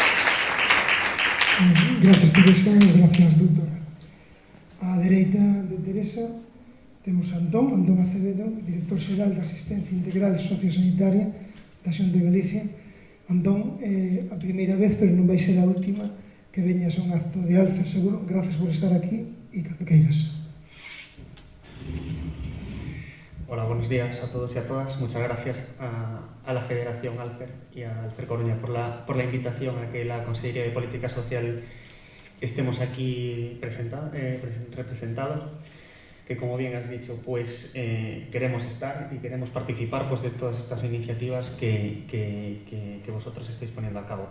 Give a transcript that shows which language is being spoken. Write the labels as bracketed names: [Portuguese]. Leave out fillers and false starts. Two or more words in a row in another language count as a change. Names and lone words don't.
[Galician] Gracias, Teresa, e gracias, doutora. A dereita de Teresa Endesa, temos a Antón Acevedo, director xeral da Asistencia Integral Sociosanitaria da Xunta de Galicia. Antón, a primeira vez, pero non vai ser a última, que veñas a un acto de Alfer, seguro. Gracias por estar aquí e cando queiras. [Spanish] Hola, buenos días a todos y a todas. Muchas gracias a la Federación Alfer y a Alfer Coruña por la invitación a que la Consellería de Política Social estemos aquí representados, que como bien has dicho, pues queremos estar y queremos participar pues, de todas estas iniciativas que vosotros estáis poniendo a cabo.